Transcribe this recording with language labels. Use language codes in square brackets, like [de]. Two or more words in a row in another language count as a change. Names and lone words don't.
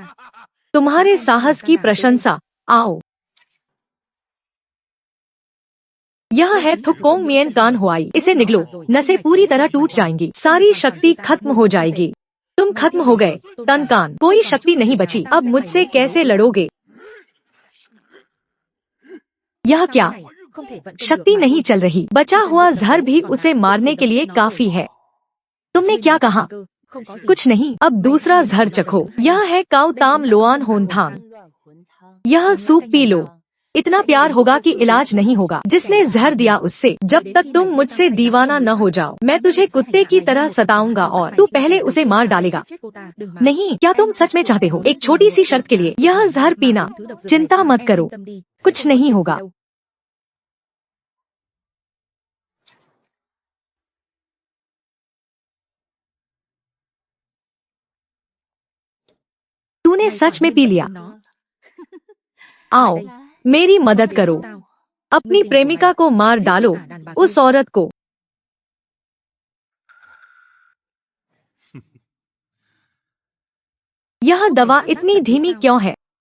[hi] तुम्हारे साहस की प्रशंसा। आओ, यह है थुकोंग मियन कान हुआई। इसे निगलो, नसें पूरी तरह टूट जाएंगी, सारी शक्ति खत्म हो जाएगी। तुम खत्म हो गए तनकान, कोई शक्ति नहीं बची। अब मुझसे कैसे लड़ोगे? यह क्या? [vi] không thể vận công [hi] शक्ति [vi] được mà [hi] नहीं चल रही। बचा हुआ जहर भी उसे मारने के लिए काफी है। तुमने क्या कहा? [vi] cơ, không có gì। [hi] कुछ नहीं। अब दूसरा जहर चखो। यह है काउ ताम लोआन होनथांग। यह सूप पी लो, इतना प्यार होगा कि इलाज नहीं होगा। जिसने जहर दिया उससे, जब तक तुम मुझसे दीवाना न हो जाओ, मैं तुझे कुत्ते की तरह सताऊंगा और तू पहले उसे मार डालेगा। [vi] Chết cô ta, đừng mà। [hi] नहीं, क्या तुम सच में चाहते हो? एक छोटी सी शर्त के लिए यह जहर पीना। [vi] Thứ độc dược [hi] चिंता [vi] này, [hi] मत [vi] em [hi] करो, [vi] yên tâm đi, [hi] कुछ [vi] sẽ không [hi] नहीं [vi] có [hi] होगा। [vi] gì đâu। [hi] तूने [vi] Mày [hi] सच [vi] quả [hi] में [vi] nhiên [hi] पी [vi] cần [hi] लिया। [vi] chúng nó। [hi] आओ, मेरी मदद [vi] Để [hi] करो। [vi] giúp tao। [hi] अपनी प्रेमिका को मार डालो, उस औरत को। यह दवा इतनी धीमी क्यों है?